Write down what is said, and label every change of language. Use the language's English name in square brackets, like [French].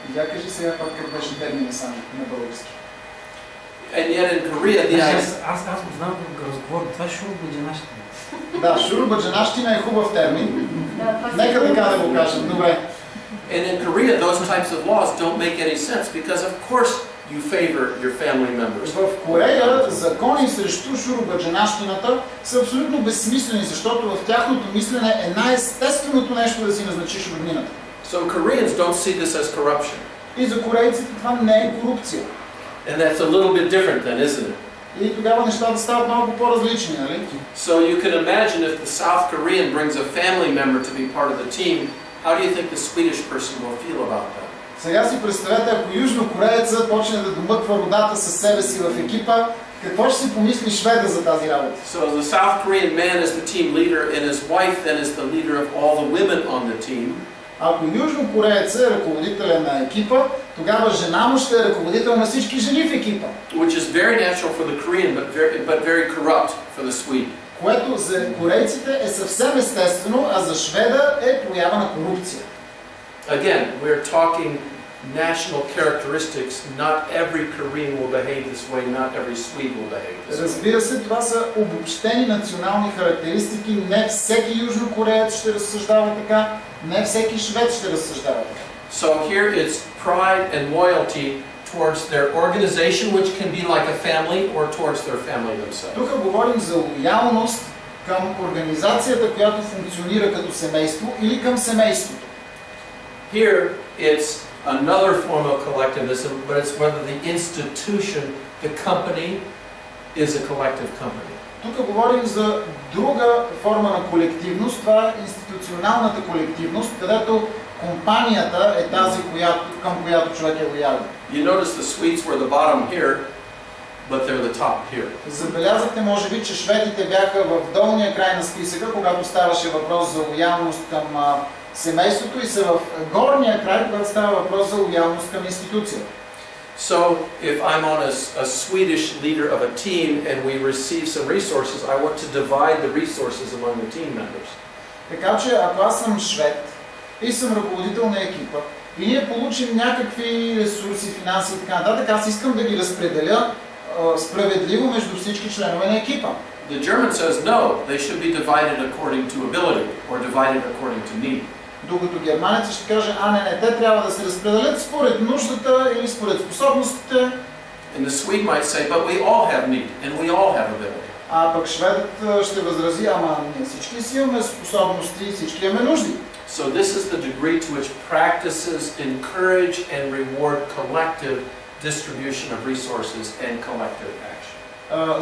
[Bulgarian] Я кажи сега пак как беше термина сам на български. [English] And yet in Korea, the [Bulgarian] Аз го знам да разговоря. Това е шурбаджанащина. Да, шурбаджанащина е хубав термин. Нека така да го кажем. Добре. [English] And in Korea, those types of laws don't make any sense because, of course, you favor your family members. [Bulgarian] В Корея закони срещу шурбаджанащината са абсолютно безсмислени, защото в тяхното мислене е най-естественото нещо да си назначиш роднината. [English] So Koreans don't see this as corruption. [Bulgarian] И за корейците това не е корупция. [English] And that's a little bit different then, isn't it? [Bulgarian] И тогава нещата стават малко по-различни, нали? [English] So you can imagine if the South Korean brings a family member to be part of the team, how do you think the Swedish person will feel about that? [Bulgarian] Сега си представете, ако южнокореецът почне да домъква родата със себе си в екипа, какво ще си помисли шведа за тази работа? [English] So the South Korean man is the team leader and his wife then is the leader of all the women on the team. [Bulgarian] Ако южнокореецът е ръководителя на екипа, тогава жена му ще е ръководител на всички жени в екипа. [English] Which is very natural for the Korean but very corrupt for the Swede. [Bulgarian] Което за корейците е съвсем естествено, а за шведа е проява на корупция. [English] Again, we're talking national characteristics. Not every Korean will behave this way, not every Swede will behave this way. [Bulgarian] Разбира се, това са обобщени национални характеристики. Не всеки южнокореец ще разсъждава така, не всеки швед ще разсъждава така. [English] So here it's pride and loyalty towards their organization, which can be like a family, or towards their family themselves. [Bulgarian] Тук говорим за лоялност към организацията, която функционира като семейство или към семейството. [English] Here it's another form of collectivism, but it's whether the institution, the company, is a collective company. [Bulgarian] Тук говорим за друга форма на колективност, това е институционалната колективност, където компанията е тази, към която човек е лоялен. [English] You notice the Swedes were the bottom here, but they're the top here. [Bulgarian] Забелязахте, може би, че шведите бяха в долния край на списъка, когато ставаше въпрос за лоялност към семейството, и са в горния край, когато става въпрос за лоялност към институцията. [English] So if I'm on a Swedish leader of a team and we receive some resources, I want to divide the resources among the team members. [Bulgarian] Така че, ако аз съм швед и съм ръководител на екипа и ние получим някакви ресурси, финанси и така нататък, аз искам да ги разпределя справедливо между всички членове на екипа. [English] The German says no, they should be divided according to ability or divided according to need. [Bulgarian] Докато германецът ще каже, не, те трябва да се разпределят според нуждата или според способностите. [English] And the Swede might say, but we all have need and we all have ability. [Bulgarian] А пък шведът ще възрази, ние всички си имаме способности, всички имаме нужди. [English] So this is the degree to which practices encourage and reward collective distribution of resources and collective action.